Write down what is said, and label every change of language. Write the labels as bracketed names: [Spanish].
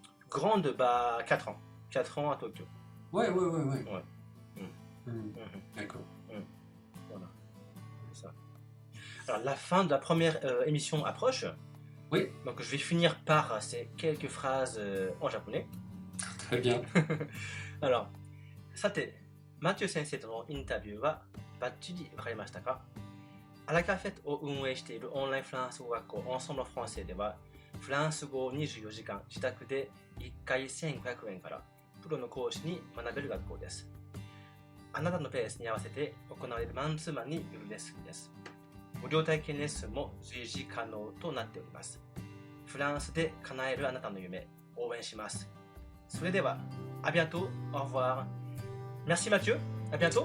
[French] Grande, bah, 4 ans. 4 ans à Tokyo. Ouais, ouais, ouais, ouais. Ouais. Mm. Hmm, Mhm. d'accord. Mm. Voilà, c'est ça. Alors, la fin de la première émission approche. Oui. Donc, je vais finir par ces quelques phrases en japonais. Très bien. [Japanese] Alors, さて、マティュー先生とのインタビューはバッチリわかりましたか？アラカフェットを運営しているオンラインフランス語学校オンソンブルフランセでは、フランス語を24時間自宅で1回1500円からプロの講師に学べる学校です。あなたのペースに合わせて行われるマンツーマンによるレッスンです。無料体験レッスンも随時可能となっております。フランスで叶えるあなたの夢、応援します。それでは、 [French] à bientôt, au revoir. Merci Mathieu, à bientôt.